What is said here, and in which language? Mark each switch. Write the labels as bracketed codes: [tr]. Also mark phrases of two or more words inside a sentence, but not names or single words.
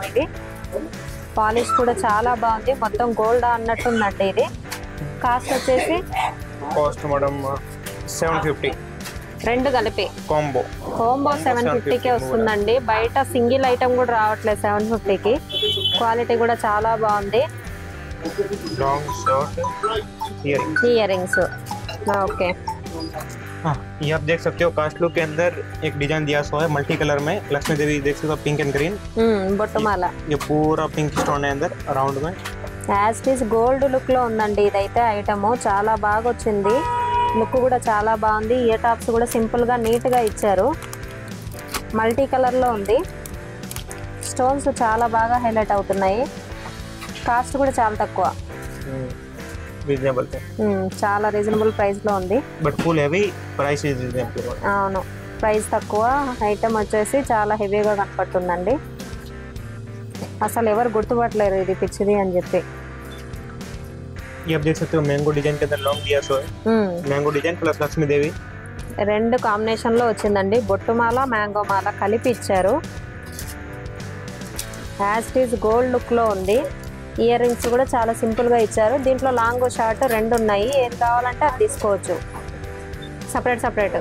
[te] ఇది పాలిష్ కూడా చాలా బాగుంది, మొత్తం గోల్డ్ అన్నట్టుందండి. ఇది కాస్ట్ వచ్చేసి కాస్ట్ మేడం 750. రెండు కలిపి కాంబో 750కే వస్తుందండి. బయట [en] single item [te] కూడా రావట్లేదు 750కి. క్వాలిటీ కూడా చాలా బాగుంది. [en] long short earrings. okay, [hi] ये आप देख सकते हो कास्टलो के अंदर एक डिजाइन दिया हुआ है [en] multi color [hi] में. लक्ष्मी देवी देख सकते हो, [en] pink and green. [te] బొట్టుమాల. [hi] ये पूरा [en] pink stone [hi] है अंदर राउंड में. [en] as it is gold look [te] లో ఉందండి ఇదైతే. ఐటమ్ చాలా బాగా వచ్చింది, లుక్ కూడా చాలా బాగుంది. [en] ear tops [te] కూడా సింపుల్ గా నీట్ గా ఇచ్చారు. [en] multi color [te] లో ఉంది, స్టోన్స్ చాలా బాగా హైలైట్ అవుతున్నాయి. కాస్ట్ కూడా చాలా తక్కువ, రీజనబుల్. చాలా [en] reasonable price [te] లో ఉంది. [en] but full heavy, price is reasonable. [te] అవును, ప్రైస్ తక్కువ, ఐటమ్ వచ్చేసి చాలా హెవీగా కనపడుతుందండి. అసలు ఎవరు గుర్తుపట్టలేరు ఇది పిచ్చిది అని చెప్పి. [hi] ये आप देख सकते हो [en] mango design [hi] के अंदर लॉन्ग दिया सो है. [en] mango design plus [hi] लक्ष्मी देवी [te] రెండు కాంబినేషన్ లో వచ్చిందండి. బొట్టుమాల మ్యాంగో మాల కలిపి ఇచ్చారు. [en] as it is gold look [te] లో ఉంది. [en] ear rings [te] కూడా చాలా సింపుల్ గా ఇచ్చారు. దీంట్లో [en] long short [te] రెండు ఉన్నాయి, ఏది కావాలంటే అది తీసుకోవచ్చు. [en] separate separate,